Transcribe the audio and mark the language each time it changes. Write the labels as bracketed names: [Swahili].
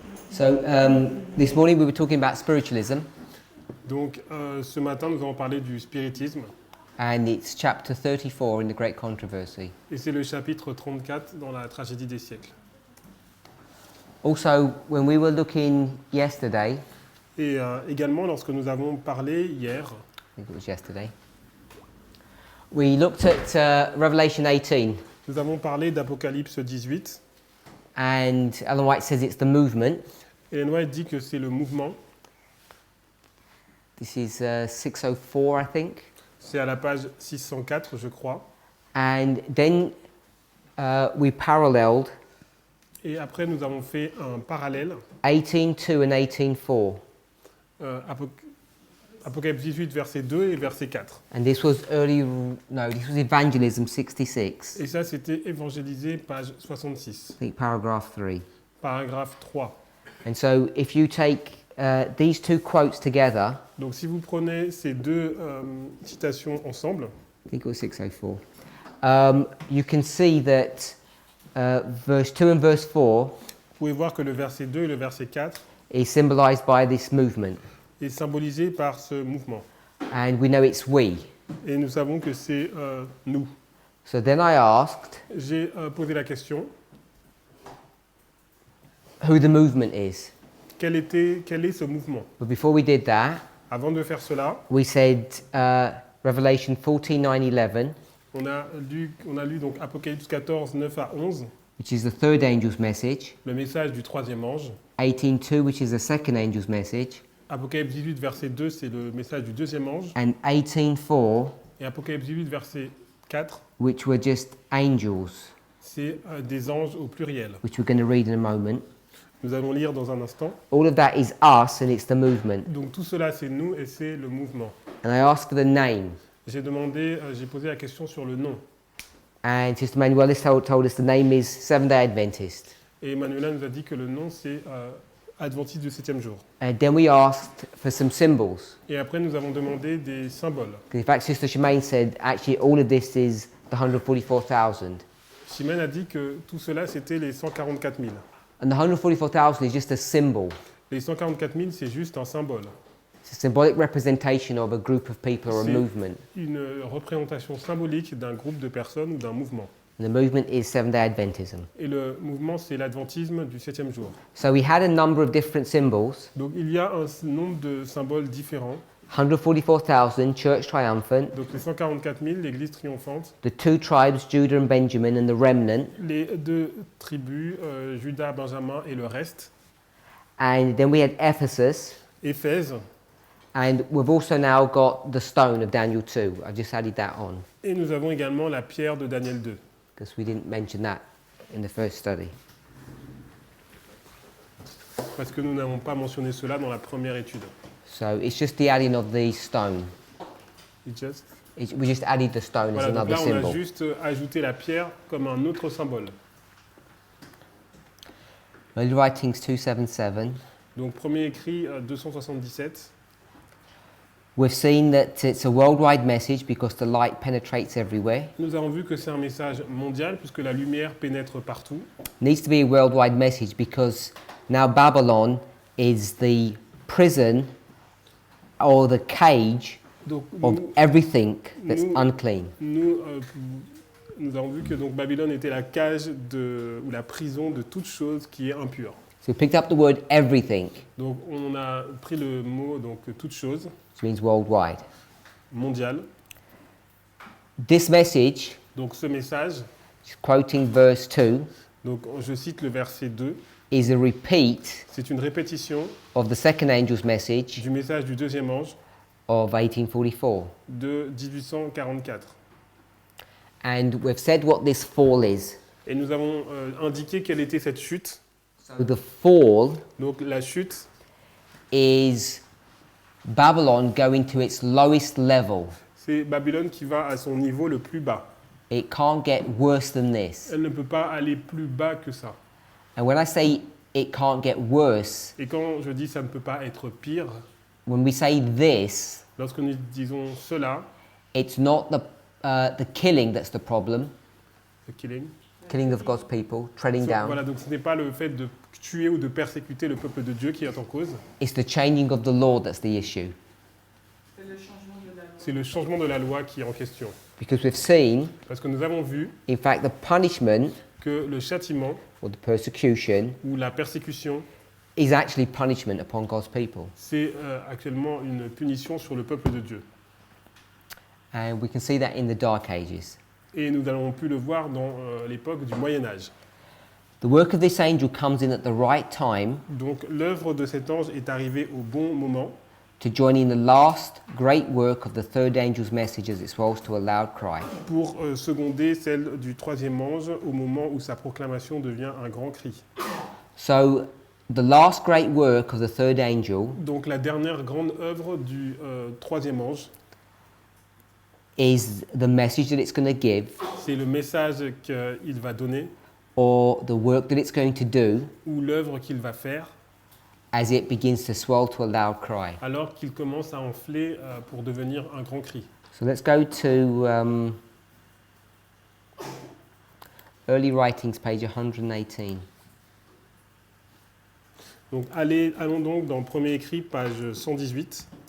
[English] So this morning we were talking about spiritualism, [French] Donc ce matin, nous allons parler du spiritisme. [English] and it's chapter 34 in the Great Controversy. [French] Et c'est le chapitre 34 dans la tragédie des siècles. [English] Also, when we were looking yesterday, [French] Et également, lorsque nous avons parlé hier, [English] I think it was yesterday, we looked at Revelation 18, [French] nous avons parlé d'Apocalypse 18. [English] and Ellen White says it's the movement. [French] Ellen White dit que c'est le mouvement. [English] This is 604, I think. [French] C'est à la page 604, je crois. [English] And then we paralleled [French] Et après, nous avons fait un parallèle. [English] 18:2 and 18:4. [French] Apocalypse 18, verset 2 et verset 4. [English] And this was this was Evangelism 66, [French] Et ça, c'était évangélisé, page 66, [English] I think paragraph 3. [French] paragraphe 3. [English] And so if you take these two quotes together, [French] Donc si vous prenez ces deux citations ensemble, [English] I think it was 604, you can see that verse 2 and verse 4 [French] vous pouvez voir que le verset 2 et le verset 4 [English] is symbolized by this movement. [French] est symbolisé par ce mouvement. [English] And we know it's we. [French] Et nous savons que c'est nous. [English] So then I asked [French] J'ai posé la question, [English] who the movement is. [French] quel est ce mouvement? [English] But before we did that, [French] Avant de faire cela, [English] we said Revelation 14, 9, 11, [French] on a lu donc Apocalypse 14, 9 à 11, [English] which is the third angel's message, [French] le message du troisième ange. [English] 18:2, which is the second angel's message, [French] Apocalypse 18, verset 2, c'est le message du deuxième ange. [English] and 18:4, [French] Et Apocalypse 18, verset 4, [English] which were just angels, [French] c'est des anges au pluriel. [English] which we're going to read in a moment. [French] Nous allons lire dans un instant. [English] All of that is us, and it's the movement. [French] Donc tout cela, c'est nous et c'est le mouvement. [English] And I asked for the name, [French] J'ai posé la question sur le nom. [English] and Sister Manuela told us the name is Seventh-day Adventist. [French] Et Manuela nous a dit que le nom, c'est Adventiste du 7e jour. [English] And then we asked for some symbols. [French] Et après, nous avons demandé des symboles. [English] In fact, Sister Shemaine said, actually, all of this is the 144,000. [French] Chimène a dit que tout cela, c'était les 144 000. [English] And the 144,000 is just a symbol. [French] Les 144 000, c'est juste un symbole. [English] It's a symbolic representation of a group of people or a [French] C'est [English] movement. [French] une représentation symbolique d'un groupe de personnes ou d'un mouvement. [English] And the movement is Seventh-day Adventism. [French] Et le mouvement, c'est l'adventisme du 7e jour. [English] So we had a number of different symbols. [French] Donc il y a un nombre de symboles différents. [English] 144,000, Church Triumphant. [French] Donc les 144 000, l'église triomphante. [English] The two tribes, Judah and Benjamin, and the remnant. [French] Les deux tribus, Judas, Benjamin et le reste. [English] And then we had Ephesus. [French] Éphèse. [English] And we've also now got the stone of Daniel 2. I just added that on [French] Et nous avons également la pierre de Daniel 2. [English] because we didn't mention that in the first study. [French] Parce que nous n'avons pas mentionné cela dans la première étude. [English] So it's just the adding of the stone. We just added the stone as [French] Voilà, donc [English] another [French] là, on a [English] symbol. [French] juste ajouté la pierre comme un autre symbole. [English] Early Writings 277. [French] Donc premier écrit 277. [English] We've seen that it's a worldwide message because the light penetrates everywhere. [French] Nous avons vu que c'est un message mondial puisque la lumière pénètre partout. [English] Needs to be a worldwide message because now Babylon is the prison or the cage [French] Donc [English] of everything that's unclean. [French] nous avons vu que donc Babylone était la cage ou la prison de toute chose qui est impure. [English] So we picked up the word everything, [French] Donc on a pris le mot donc toute chose, [English] which means worldwide. [French] mondial. [English] This message, [French] Donc ce message, [English] quoting verse 2, [French] donc je cite le verset 2, [English] is a repeat [French] c'est une répétition [English] of the second angel's message [French] du message du deuxième ange [English] of 1844. [French] de 1844. [English] And we've said what this fall is. [French] Et nous avons indiqué quelle était cette chute. [English] So the fall [French] Donc la chute, [English] is Babylon going to its lowest level. [French] c'est Babylone qui va à son niveau le plus bas. [English] It can't get worse than this. [French] Elle ne peut pas aller plus bas que ça. [English] And when I say it can't get worse, [French] Et quand je dis ça ne peut pas être pire, [English] when we say this, [French] lorsque nous disons cela, [English] it's not the killing that's the problem, [French] le killing, [English] killing of God's people, treading down. [French] voilà, donc ce n'est pas le fait de tuer ou de persécuter le peuple de Dieu qui est en cause, [English] It's the changing of the law that's the issue. [French] c'est le changement de la loi qui est en question. [English] Because we've seen, [French] Parce que nous avons vu [English] in fact, the punishment [French] que le châtiment [English] or the persecution [French] ou la persécution, [English] is actually punishment upon God's people. [French] c'est actuellement une punition sur le peuple de Dieu. [English] And we can see that in the Dark Ages. [French] Et nous avons pu le voir dans l'époque du Moyen-Âge. [English] The work of this angel comes in at the right time [French] Donc l'œuvre de cet ange est arrivée au bon moment [English] to join in the last great work of the third angel's message as it swells to a loud cry. [French] pour seconder celle du troisième ange au moment où sa proclamation devient un grand cri. [English] So, the last great work of the third angel [French] Donc la dernière grande œuvre du troisième ange, [English] is the message that it's going to give, [French] c'est le message qu'il va donner [English] or the work that it's going to do, [French] ou l'œuvre qu'il va faire [English] as it begins to swell to a loud cry. [French] alors qu'il commence à enfler pour devenir un grand cri. [English] So let's go to Early Writings, page 118. [French] Donc allons donc dans le premier écrit, page 118.